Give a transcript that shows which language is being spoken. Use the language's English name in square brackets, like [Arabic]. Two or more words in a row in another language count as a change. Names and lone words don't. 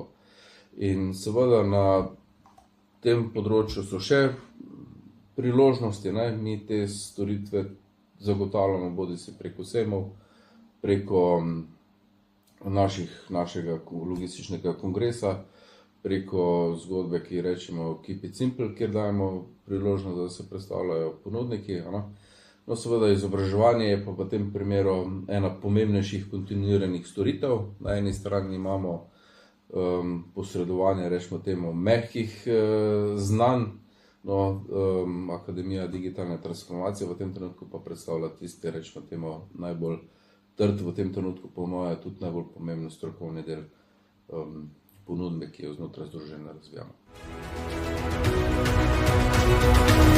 [Slovenian] In seveda na tem področju so še priložnosti, mi te storitve zagotavljamo bodisi preko sejmov, preko našega logističnega kongresa, preko zgodbe, ki rečemo [English] Keep it simple, [Slovenian] kjer dajemo priložnost, da se predstavljajo ponudniki. No, seveda izobraževanje je pa v tem primeru ena pomembnejših kontinuiranih storitev. Na eni strani imamo posredovanje, rečemo temu, mehkih znanj. No, Akademija digitalne transformacije v tem trenutku pa predstavlja tisti, rečemo temu, najbolj trd, v tem trenutku ponuja tudi najbolj pomemben strokovni del ponudbe, ki jo znotraj združenja razvijamo.